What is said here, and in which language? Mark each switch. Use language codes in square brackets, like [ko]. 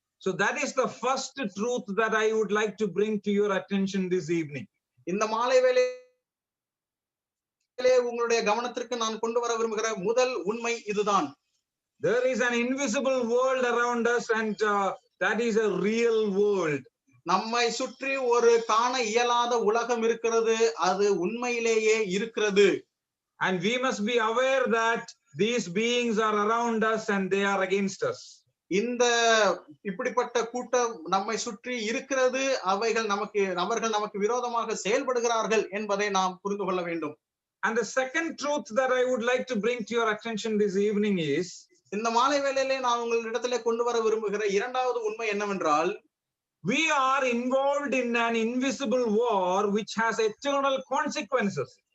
[en] So that is the first truth that I would like to bring to your attention this evening. [ta] இந்த மாலை வேளையிலே உங்களுடைய கவனத்திற்கு நான் கொண்டு வர விரும்புகிற முதல் உண்மை இதுதான். [en] There is an invisible world around us, and that is a real world. [ta] நம்மை சுற்றி ஒரு காண இயலாத உலகம் இருக்கிறது, அது உண்மையிலேயே இருக்கிறது. [en] And we must be aware that these beings are around us and they are against us. [ta] இந்த இப்படிப்பட்ட கூட்டம் நம்மை சுற்றி இருக்கிறது, அவர்கள் நமக்கு விரோதமாக செயல்படுகிறார்கள் என்பதை நாம் புரிந்து கொள்ள வேண்டும். [en] And the second truth that I would like to bring to your attention this evening is, [ta] இந்த மாலை வேளையிலே நான் உங்களிடத்திலே கொண்டு வர விரும்புகிற இரண்டாவது உண்மை என்னவென்றால், [en] we are involved in an invisible war which has eternal consequences.